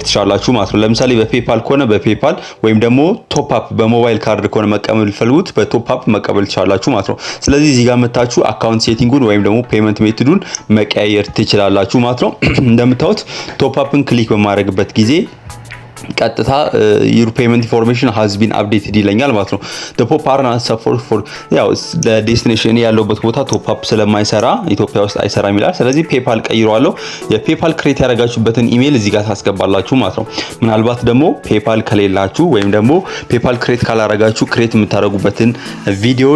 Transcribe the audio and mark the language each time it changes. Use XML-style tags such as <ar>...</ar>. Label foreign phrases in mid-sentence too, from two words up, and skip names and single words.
<am>ትችላላችሁ ማለት ነው። ለምሳሌ በፔፓል ከሆነ በፔፓል ወይም ደግሞ</am> <en>top up</en> <am>በሞባይል ካርድ ከሆነ መቀበል ፈልጉት በቶፕ አፕ መቀበል ትችላላችሁ ማለት ነው። ስለዚህ እዚህ ጋር መታችሁ አካውንት ሴቲንጉን ወይም ደግሞ ፔመንት ሜቶዱን መቀየር ትችላላችሁ ማለት ነው። እንደምታዩት</am> <en>top up</en> <am>ክሊክ በማድረግበት ጊዜ ቀጥታ</am> <en>your payment information has been updated</en> <am>ይለኛል ማለት ነው።</am> <en>the pop are not support for</en> <am>ያው ለዴስቲኔሽን ያለውበት ቦታ</am> <en>top up</en> <am>ስለማይሰራ ኢትዮጵያ ውስጥ አይሰራም ይላል። ስለዚህ ፔፓል ቀይሯለሁ። የፔፓል ክሬት ያደረጋችሁበትን ኢሜል እዚህ ጋር ታስገባላችሁ ማለት ነው። ምናልባት ደግሞ ፔፓል ከሌላችሁ ወይም ደግሞ ፔፓል ክሬት ካላረጋችሁ ክሬት የምታደርጉበትን ቪዲዮ</am>